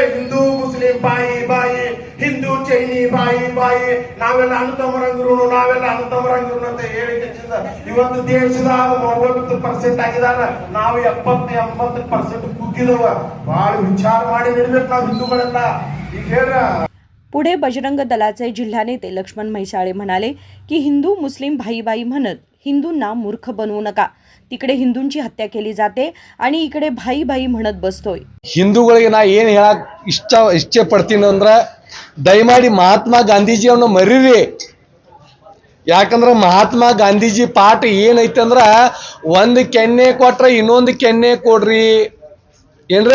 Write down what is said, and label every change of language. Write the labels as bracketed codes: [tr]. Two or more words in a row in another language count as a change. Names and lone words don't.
[hi] हिंदू मुस्लिम भाई भाई, हिंदू चीनी भाई भाई, [kn] ನಾವೆಲ್ಲ ಅಣ್ಣತಮ್ಮರಂಗಿರು ನಾವೆಲ್ಲ ಅಣ್ಣತಮ್ಮರಂಗಿರು ಅಂತ ಹೇಳಿಕೆಯಿಂದ ಇವತ್ತು ದೇಶದಾಗ 30% ಆಗಿದಾರ. ನಾವು 70-80% ಕುಗ್ಗಿದವ. ಬಹಳ ವಿಚಾರ ಮಾಡಿ ನಡಿಬೇಕು ನಾವು ಹಿಂದೂಗಳೆಲ್ಲ. ಈಗ ಹೇಳ್ರ. [mr] पुढे बजरंग दलाचे जिल्हा नेते लक्ष्मण म्हैसाळे म्हणाले की [hi] हिंदू मुस्लिम भाईबाई [mr] म्हणत हिंदूंना मूर्ख बनवू नका. तिकडे हिंदूंची हत्या केली जाते आणि इकडे भाई भाई म्हणत बसतोय. [kn] ಹಿಂದೂಗಳಿಗೆ ನಾ ಏನು ಹೇಳಕ್ ಇಚ್ಛೆ ಪಡ್ತೀನಿ ಅಂದ್ರೆ ದಯಮಾಡಿ ಮಹಾತ್ಮ ಗಾಂಧೀಜಿಯವನ್ನ ಮರೀರಿ. ಯಾಕಂದ್ರೆ ಮಹಾತ್ಮ ಗಾಂಧೀಜಿ ಪಾಠ ಏನೈತೆ ಅಂದ್ರೆ ಒಂದು ಕೆನ್ನೆ ಕೊಟ್ರೆ ಇನ್ನೊಂದು ಕೆನ್ನೆ ಕೊಡ್ರಿ ಏನ್ರಿ.